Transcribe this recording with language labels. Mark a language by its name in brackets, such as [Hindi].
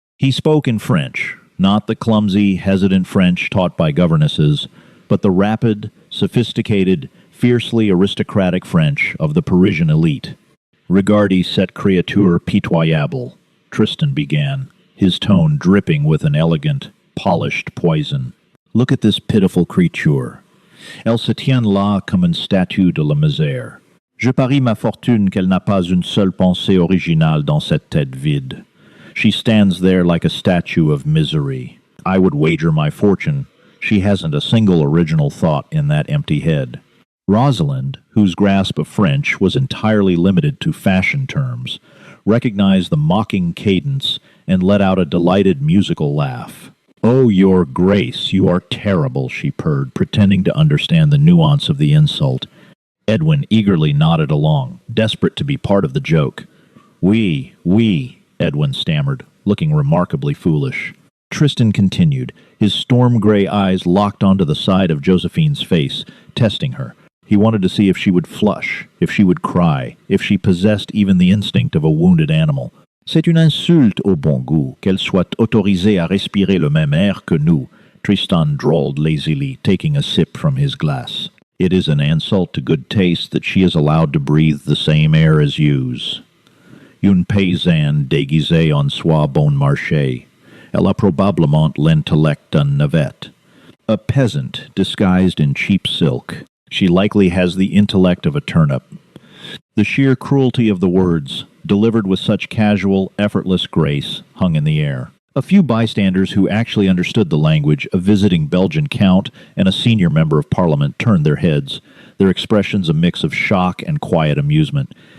[English] He spoke in French, not the clumsy, hesitant French taught by governesses, but the rapid, sophisticated, fiercely aristocratic French of the Parisian elite. [French] "Regarde cette créature pitoyable," [English] Tristan began, his tone dripping with an elegant, polished poison. "Look at this pitiful creature. [French] Elle se tient là comme une statue de la misère. Je parie ma fortune qu'elle n'a pas une seule pensée originale dans cette tête vide. [English] She stands there like a statue of misery. I would wager my fortune she hasn't a single original thought in that empty head." Rosalind, whose grasp of French was entirely limited to fashion terms, recognized the mocking cadence and let out a delighted musical laugh. "Oh, your Grace, you are terrible," she purred, pretending to understand the nuance of the insult. Edwin eagerly nodded along, desperate to be part of the joke. Oui, Edwin stammered, looking remarkably foolish. Tristan continued, his storm-gray eyes locked onto the side of Josephine's face, testing her. He wanted to see if she would flush, if she would cry, if she possessed even the instinct of a wounded animal. [French] "C'est une insulte au bon goût qu'elle soit autorisée à respirer le même air que nous," [English] Tristan drawled lazily, taking a sip from his glass. "It is an insult to good taste that she is allowed to breathe the same air as yous. [French] Une paysanne déguisée en soie bon marché. Elle a probablement l'intellect d'un navet." [English] A peasant disguised in cheap silk. She likely has the intellect of a turnip. The sheer cruelty of the words, delivered with such casual, effortless grace, hung in the air. A few bystanders who actually understood the language, a visiting Belgian count and a senior member of Parliament, turned their heads, their expressions a mix of shock and quiet amusement.